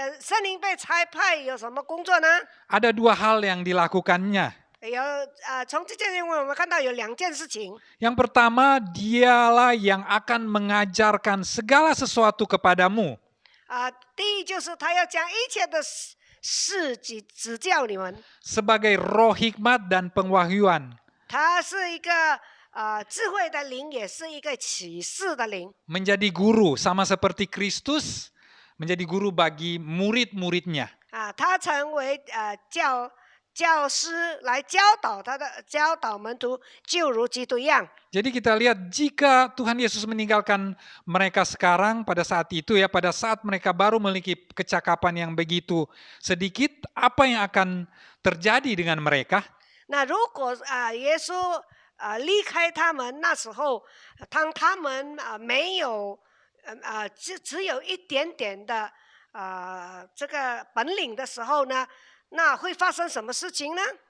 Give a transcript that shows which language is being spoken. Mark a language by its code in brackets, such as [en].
[zh] 圣灵被差派有什么工作呢？ [id] Ada dua hal yang dilakukannya. [zh] 从这件经文我们看到有两件事情。 [id] Yang pertama, dialah yang akan mengajarkan segala sesuatu kepadamu. [zh] 第一就是他要将一切的事指教你们。 [id] Sebagai roh hikmat dan pengwahyuan. [zh] 他是一个智慧的灵，也是一个启示的灵。 [id] Menjadi guru, sama seperti Kristus menjadi guru bagi murid-muridnya. [zh] 他成为教师来教导门徒，就如基督一样。 [id] Jadi kita lihat jika Tuhan Yesus meninggalkan mereka sekarang pada saat itu ya, pada saat mereka baru memiliki kecakapan yang begitu sedikit, apa yang akan terjadi dengan mereka? [zh] 那如果耶稣离开他们，那时候当他们没有只有一点点的这个本领的时候呢，那会发生什么事情呢？